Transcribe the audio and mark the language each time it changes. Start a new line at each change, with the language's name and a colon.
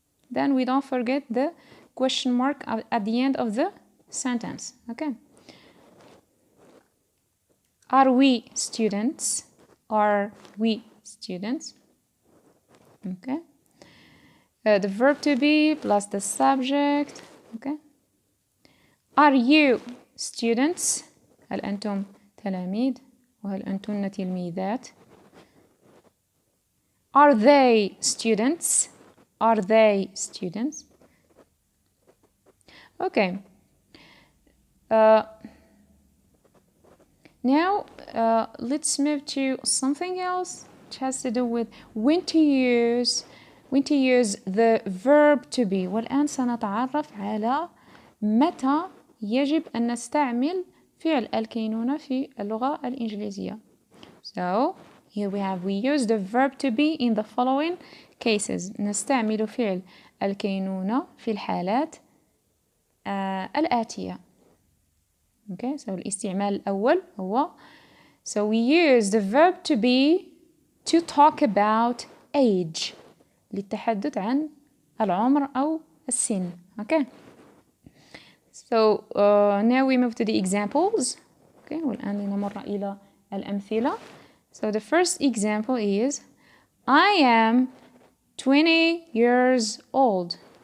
English: Then we don't forget the question mark at the end of the sentence okay. Are we students? Are we students? Okay. The verb to be plus the subject. Okay. Are you students?
Arabic: هل أنتم تلاميذ؟ وهل أنتن تلميذات؟
English: Are they students? Are they students? Okay. Now let's move to something else which has to do with when to use the verb to be.
Arabic: والآن سنتعرف على متى يجب أن نستعمل فعل الكينونة في اللغة الإنجليزية.
English: So here we use the verb to be in the following cases.
Arabic: نستعمل فعل الكينونة في الحالات الآتية.
English: Okay, so
Arabic: الاستعمال الأول هو
English: so we use the verb to be to talk about age
Arabic: للتحدث عن العمر أو السن.
English: Okay. So now we move to the examples.
Arabic: Okay, والآن لنمر إلى الأمثلة.
English: So the first example is I am 20 years old.